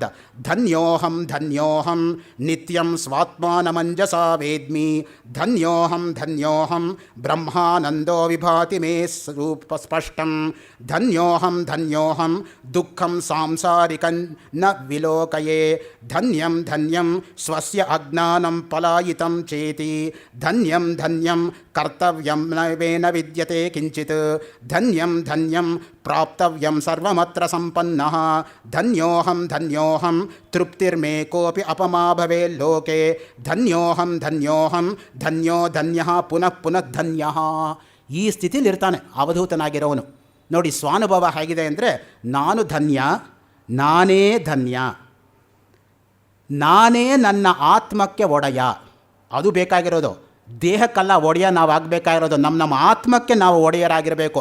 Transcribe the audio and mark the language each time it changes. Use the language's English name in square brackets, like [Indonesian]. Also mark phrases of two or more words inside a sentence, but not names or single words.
[Sanskrit] ಧನ್ಯೋಹಂ ಧನ್ಯೋಹಂ ನಿತ್ಯಂ ಸ್ವಾತ್ಮಾನಮಂಜಸಾ ವೇದ್ಮಿ, ಧನ್ಯೋಹಂ ಧನ್ಯೋಹಂ ಬ್ರಹ್ಮಾನಂದೋ ವಿಭಾತಿ ಮೇ ಸ್ವರೂಪ ಸ್ಪಷ್ಟಂ, ಧನ್ಯೋಹಂ ಧನ್ಯೋಹಂ ದುಃಖಂ ಸಾಂಸಾರಿಕಂ ನ ವಿಲೋಕಯೇ, ಧನ್ಯಂ ಧನ್ಯಂ ಸ್ವಸ್ಯ ಅಜ್ಞಾನಂ ಪಲಾಯಿತಂ ಚೇತಿ, ಧನ್ಯಂ ಧನ್ಯಂ ಕರ್ತವ್ಯಂ ನ ವಿದ್ಯತೆ ಕಿಂಚಿತ್, ಧನ್ಯಂ ಧನ್ಯಂ ಪ್ರಾಪ್ತವ್ಯಂ ಸರ್ವಮತ್ರ ಸಂಪನ್ನಃ, ಧನ್ಯೋಹಂ ಧನ್ಯೋಹಂ ತೃಪ್ತಿರ್ಮೇ ಕೋಪಿ ಅಪಮಾ ಭವೇ ಲೋಕೆ, ಧನ್ಯೋಹಂ ಧನ್ಯೋಹಂ ಧನ್ಯೋ ಧನ್ಯಃ ಪುನಃ ಪುನಃ ಧನ್ಯಃ. [Kannada] ಈ ಸ್ಥಿತಿಲಿ ಇರ್ತಾನೆ ಅವಧೂತನಾಗಿರೋವನು. ನೋಡಿ ಸ್ವಾನುಭವ ಹೇಗಿದೆ ಅಂದರೆ, ನಾನು ಧನ್ಯ, ನಾನೇ ಧನ್ಯ, ನಾನೇ ನನ್ನ ಆತ್ಮಕ್ಕೆ ಒಡೆಯ. ಅದು ಬೇಕಾಗಿರೋದು, ದೇಹಕ್ಕಲ್ಲ ಒಡೆಯ ನಾವು ಆಗಬೇಕಾಗಿರೋದು, ನಮ್ಮ ಆತ್ಮಕ್ಕೆ ನಾವು ಒಡೆಯರಾಗಿರಬೇಕು.